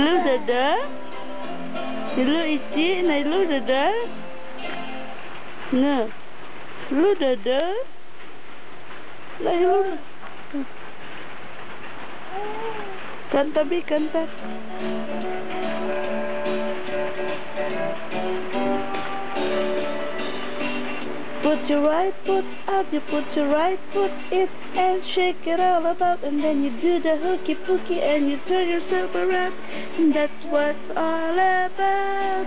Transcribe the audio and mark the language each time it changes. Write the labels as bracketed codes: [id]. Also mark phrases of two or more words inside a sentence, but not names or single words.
[en] Dada. Hello Ichi. Nah, hello Dada. Nah. Hello Dada. Nah, hello. Kanta Bi, kanta. Put your right foot out, you put your right foot in and shake it all about, and then you do the hooky pooky and you turn yourself around, and that's what it's all about.